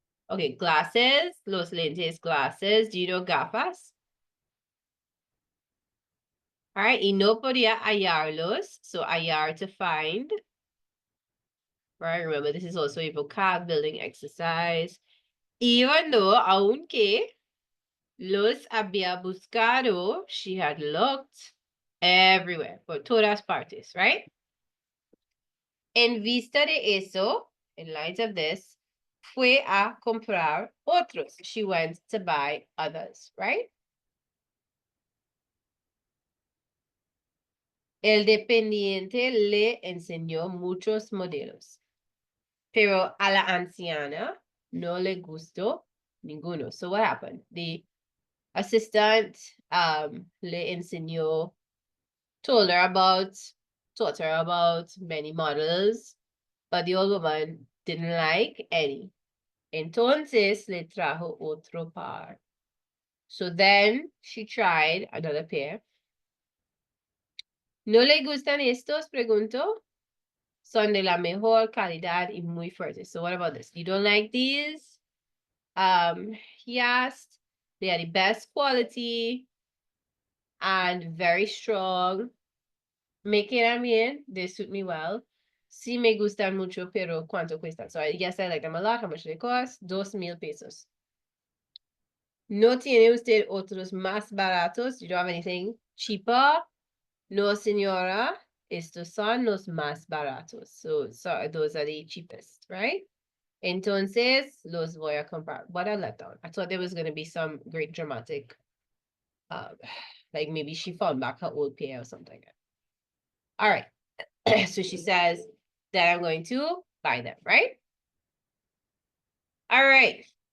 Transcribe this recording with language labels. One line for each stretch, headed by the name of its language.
English: Okay, glasses,
Spanish: los lentes,
English: glasses. Do you know gafas? All right,
Spanish: y no podía hallarlos.
English: So hallar to find. Right, remember this is also a vocab building exercise. Even though,
Spanish: aunque, los había buscado,
English: she had looked everywhere,
Spanish: por todas partes,
English: right?
Spanish: En vista de eso,
English: in light of this,
Spanish: fue a comprar otros.
English: She went to buy others, right?
Spanish: El dependiente le enseñó muchos modelos, pero a la anciana no le gustó ninguno.
English: So what happened? The assistant
Spanish: le enseñó,
English: taught her about many models, but the old woman didn't like any.
Spanish: Entonces le trajo otro par.
English: So then she tried another pair.
Spanish: ¿No le gustan estos? Preguntó. Son de la mejor calidad y muy fuertes.
English: So what about this? You don't like these? He asked. They are the best quality and very strong.
Spanish: Me quedan bien.
English: They suit me well.
Spanish: Sí me gustan mucho, pero ¿cuánto cuestan?
English: So I guess I like them a lot. How much they cost? 2,000 pesos.
Spanish: ¿No tiene usted otros más baratos?
English: You don't have anything cheaper?
Spanish: No, señora. Estos son los más baratos.
English: So those are the cheapest, right?
Spanish: Entonces, los voy a comprar.
English: What a letdown. I thought there was going to be some great dramatic, like maybe she found back her old pair or something. All right. So she says that I'm going to buy them, right? All right.